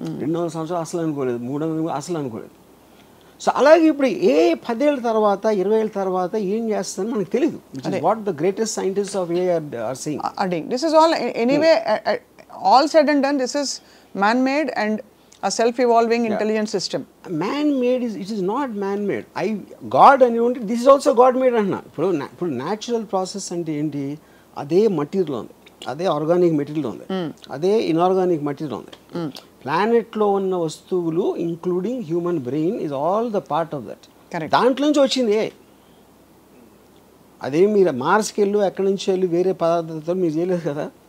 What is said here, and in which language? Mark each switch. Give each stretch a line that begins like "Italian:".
Telugu: 200 సంవత్సరాలు అసలు అనుకోలేదు, 300 అసలు అనుకోలేదు. సో అలాగే ఇప్పుడు 10 ఏళ్ళ తర్వాత 20 ఏళ్ళ తర్వాత ఏం చేస్తుందని మనకు తెలియదు.
English: What the greatest scientist of AI are saying. This is all anyway all said and done, this is man made and a self-evolving intelligent system. Man-made it is not man-made. God
Telugu: అని ఉంటే
English: this is also God-made అన్నా.
Telugu: ఇప్పుడు natural process అంటే ఏంటి? అదే material ఉంది, అదే organic material ఉంది, అదే ఇన్ఆర్గానిక్ మెటీరియల్ ఉంది. ప్లానెట్లో ఉన్న వస్తువులు
English: Including human brain is all the part of that.
Telugu: దాంట్లో నుంచి వచ్చింది. అదే మీరు మార్స్కి వెళ్ళు, ఎక్కడి నుంచి వెళ్ళి వేరే పదార్థాలతో మీరు చేయలేదు కదా.